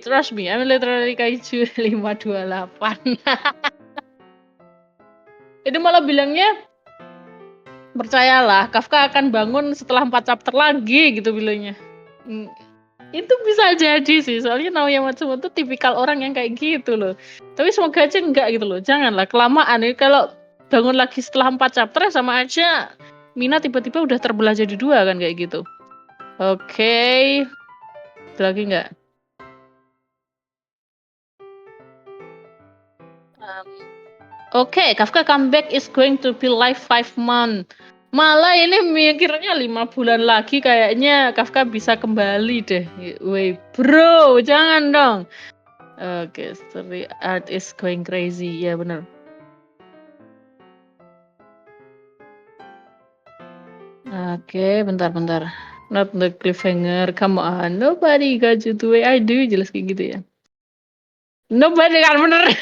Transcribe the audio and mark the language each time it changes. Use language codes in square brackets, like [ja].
[en] Trust me, I'm literally Kaiju 528. [id] Itu malah bilangnya, percayalah, Kafka akan bangun setelah 4 chapter lagi, gitu bilangnya. Itu bisa jadi sih, soalnya Naoya Matsumoto tipikal orang yang kayak gitu loh. Tapi semoga aja enggak gitu loh, janganlah, kelamaan. Kalau bangun lagi setelah 4 chapter sama aja Mina tiba-tiba udah terbelah jadi 2 kan kayak gitu. Oke. Ada lagi nggak? [en] Oke, Kafka comeback is going to be live 5 months. [id] Malah ini mikirnya 5 bulan lagi kayaknya Kafka bisa kembali deh. Woi, bro, jangan dong. [en] Oke, story art is going crazy. [id] Ya bener. [en] Oke, [id] bentar. [en] Not the cliffhanger. Come on, nobody got you the way I do. [id] Jelas kayak gitu ya. [en] Nobody [id] kan bener.